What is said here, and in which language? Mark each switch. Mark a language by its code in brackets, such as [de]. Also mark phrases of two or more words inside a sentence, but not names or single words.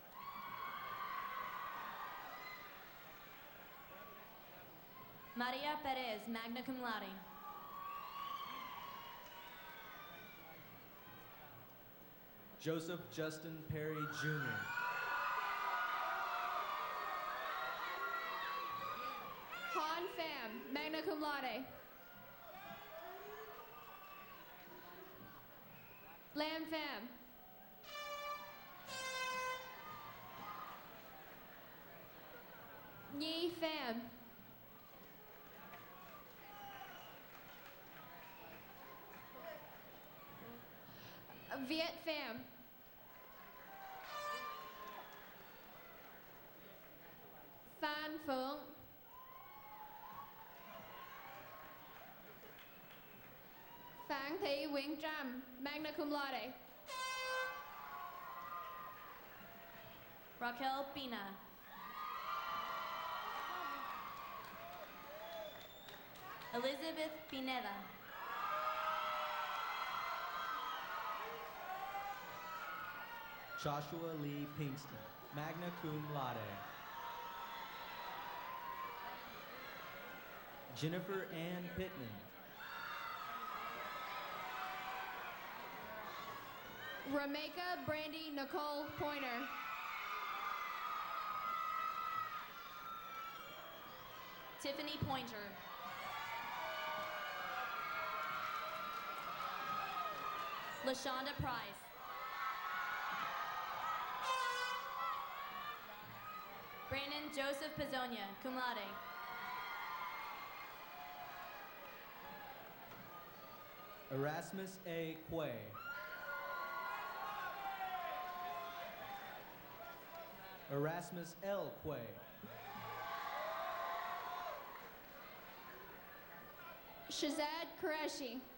[la] Maria Perez, magna cum laude. Joseph Justin Perry Jr. Han Pham, magna cum laude. Lam Pham. Nhi Pham. Viet Pham. Phan Phượng. Phán Thị Nguyễn Trâm, magna cum laude. Raquel Pina. Elizabeth Pineda. Joshua Lee Pinkston, magna cum laude. Jennifer Ann Pittman. Rameka Brandy Nicole Pointer. Tiffany Pointer. LaShonda Price. Brandon Joseph Pizzonia, cum laude. Erasmus A. Quay. Erasmus L. Quay. Shazad Qureshi.